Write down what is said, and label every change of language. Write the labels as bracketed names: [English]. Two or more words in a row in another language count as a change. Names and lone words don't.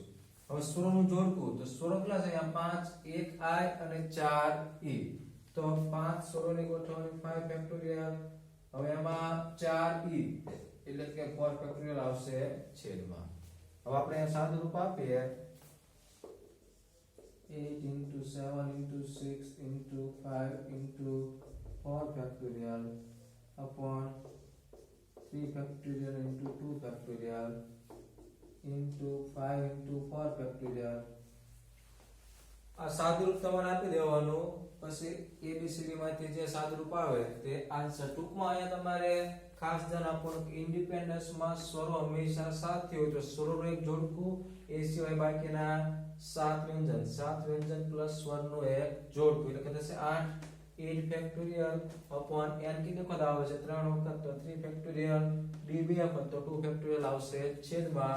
[Gujarati] હવે સ્વરોનું જોડકું તો સ્વરો કેટલા છે અહીંયા 5 1 i અને 4 e તો 5 સ્વરોની ગોઠવણી 5 ફેક્ટોરિયલ. હવે એમાં 4 e એટલે કે 4 ફેક્ટોરિયલ આવશે છેદમાં. હવે આપણે સાદું રૂપ આપીએ [English] 8 into 7 into 6 into 5 into 4 factorial [Gujarati] upon 3 factorial into 2 factorial into 5 into 4 factorial. આ સાદુરૂપ તમારે આપી દેવાનું. પછી ABCD માંથી જે સાદુરૂપ આવે તે આન્સર. ટૂંકમાં અહીંયા તમારે ખાસ ધ્યાન આપવાનું કે ઇન્ડિપેન્ડન્સ માં સ્વરો હંમેશા સાથે હોય તો સ્વરોનું એક જોડકું એ સિવાય બાકીના 7 વ્યંજન પ્લસ સ્વરનું એક જોડકું એટલે કે થશે 8 ફેક્ટોરિયલ upon n કેટલી વખત આવે છે 3 વખત તો 3 ફેક્ટોરિયલ d 2 વખત તો 2 ફેક્ટોરિયલ આવશે છેદમાં.